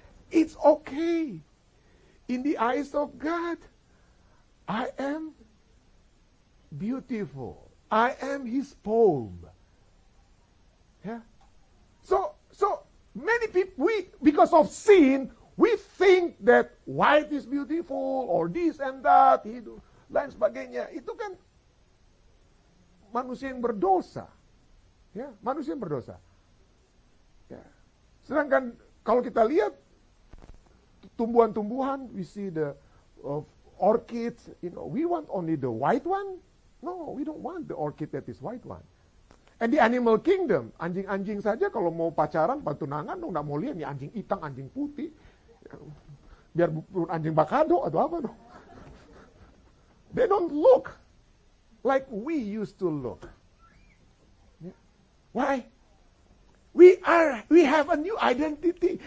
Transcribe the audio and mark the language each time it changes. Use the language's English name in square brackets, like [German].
[English] It's okay. In the eyes of God, I am beautiful. I am His poem. Yeah. So many people, because of sin, we think that white is beautiful, or this and that, [Indonesian] lain sebagainya. Itu kan manusia yang berdosa. Ya, manusia yang berdosa. Ya. Sedangkan kalau kita lihat tumbuhan-tumbuhan, [English] we see the orchids, we want only the white one. No, we don't want the orchid that is white one. And the animal kingdom, [Indonesian] anjing-anjing saja kalau mau pacaran, tunangan, nggak mau lihat nih anjing hitam, anjing putih. Biar anjing bakado atau apa. [English] No. They don't look like we used to look. Why? We have a new identity.